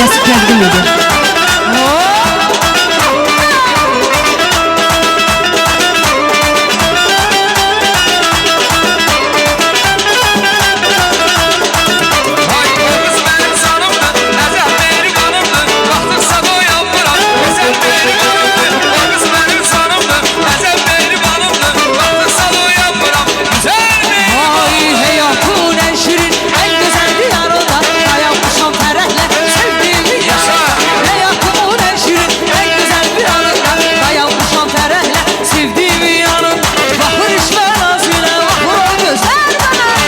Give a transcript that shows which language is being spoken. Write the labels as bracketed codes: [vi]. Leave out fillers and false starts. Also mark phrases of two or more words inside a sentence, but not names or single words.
[az] təqdim edir. [tr] Ay kız benim canımdır, Əzəl benim anımdır. [az] Baxdıqsa doyanmıram, [tr] Əzəl benim anımdır. O kız benim canımdır, Əzəl benim anımdır. [az] Baxdıqsa doyanmıram, [tr] güzel mi? [az] Ay həyatın ən şirin, ən gözəl diyarında dayanmışam fərəhlə sevdiyimi yaşa. Həyatımın ən şirin, ən gözəl bir anında dayanmışam fərəhlə sevdiyimi yanında. Baxır işlər nazıyla, baxır o gözəl mənə.